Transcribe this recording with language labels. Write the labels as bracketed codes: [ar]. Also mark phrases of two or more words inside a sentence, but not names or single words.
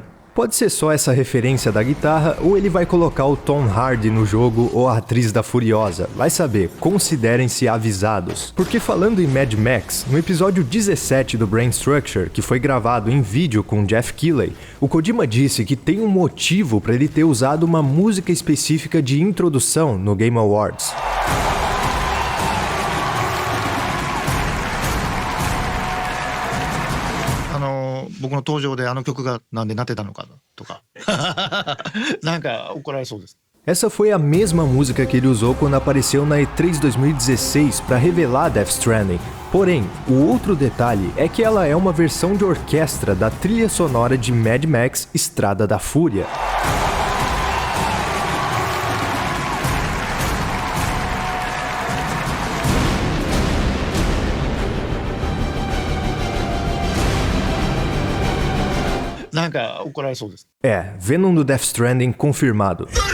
[pt] Pode ser só essa referência da guitarra, ou ele vai colocar o Tom Hardy no jogo ou a atriz da Furiosa. Vai saber, considerem-se avisados. Porque falando em Mad Max, no episódio 17 do Brain Structure, que foi gravado em vídeo com Jeff Keighley, o Kojima disse que tem um motivo para ele ter usado uma música específica de introdução no Game Awards. [ja] 僕の登場であの曲がなんでなってたのかとかなんか怒られそうです。 [pt] Essa foi a mesma música que ele usou quando apareceu na E3 2016 para revelar Death Stranding. Porém, o outro detalhe é que ela é uma versão de orquestra da trilha sonora de Mad Max Estrada da Fúria. É, Venom do Death Stranding confirmado.